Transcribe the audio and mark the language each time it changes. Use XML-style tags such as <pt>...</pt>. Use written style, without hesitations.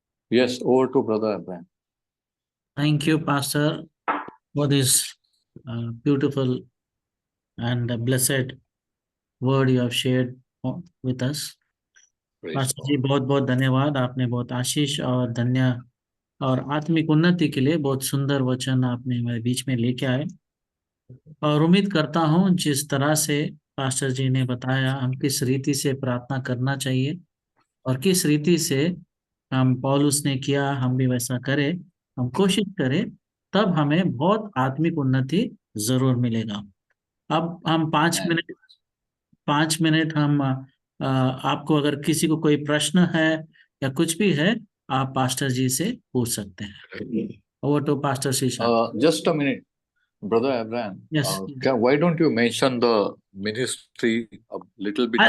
<en>Yes, over to Brother Abraham. Thank you, Pastor, for this beautiful and blessed word you have shared with us. Praise pastor God.</en> <hi>जी बहुत बहुत धन्यवाद. आपने बहुत आशीष और धन्य और आत्मिक उन्नति के लिए बहुत सुंदर वचन आपने हमारे बीच में लेके आए. और उम्मीद करता हूँ जिस तरह से पास्टर जी ने बताया हम किस रीति से प्रार्थना करना चाहिए और किस रीति से हम पौलुस ने किया हम भी वैसा करें, हम कोशिश करें, तब हमें बहुत आत्मिक उन्नति जरूर मिलेगा. अब हम 5 मिनट हम आपको अगर किसी को कोई प्रश्न है या कुछ भी है आप पास्टर जी से पूछ सकते हैं.</hi> <en>Over to pastor Sheesha. Just a minute, Brother Abraham. Yes. Why don't you mention the ministry a little bit</en>